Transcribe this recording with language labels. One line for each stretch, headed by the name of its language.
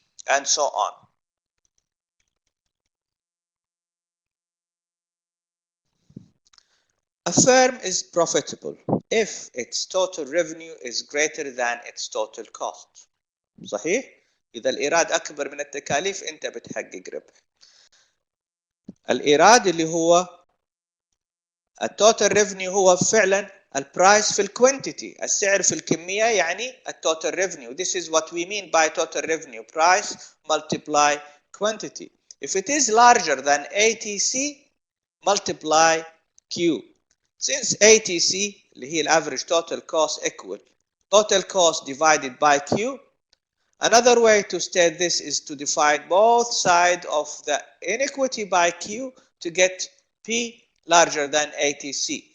English: And so on. A firm is profitable if its total revenue is greater than its total cost.
Arabic: صحيح؟ إذا الإيراد أكبر من التكاليف أنت بتحقق ربح. الإيراد اللي هو التوتال ريفنيو هو فعلا البرايس في الكوانتيتي، السعر في الكمية يعني التوتال ريفنيو.
English: This is what we mean by total revenue. Price multiply quantity. If it is larger than ATC, multiply Q. Since ATC اللي هي average total cost equal total cost divided by Q, another way to state this is to divide both sides of the inequity by Q to get P larger than ATC.